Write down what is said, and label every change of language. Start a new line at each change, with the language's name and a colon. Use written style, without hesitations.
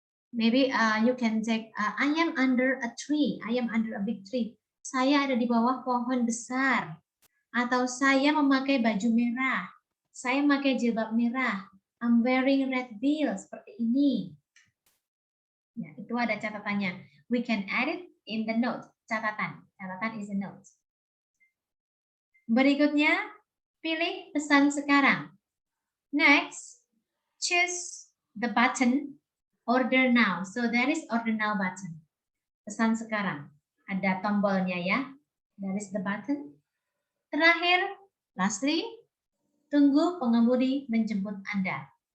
English: Maybe you can take, I am under a tree, I am under a big tree.
Indonesian: Saya ada di bawah pohon besar. Atau saya memakai baju merah. Saya memakai jilbab merah.
English: I'm wearing red veil,
Indonesian: seperti ini. Ya, itu ada catatannya.
English: We can add it in the note.
Indonesian: Catatan.
English: Catatan is a note.
Indonesian: Berikutnya, pilih pesan sekarang.
English: Next, choose the button order now. So there is order now button.
Indonesian: Pesan sekarang. Ada tombolnya ya.
English: There is the button.
Indonesian: Terakhir,
English: lastly,
Indonesian: tunggu pengemudi menjemput Anda.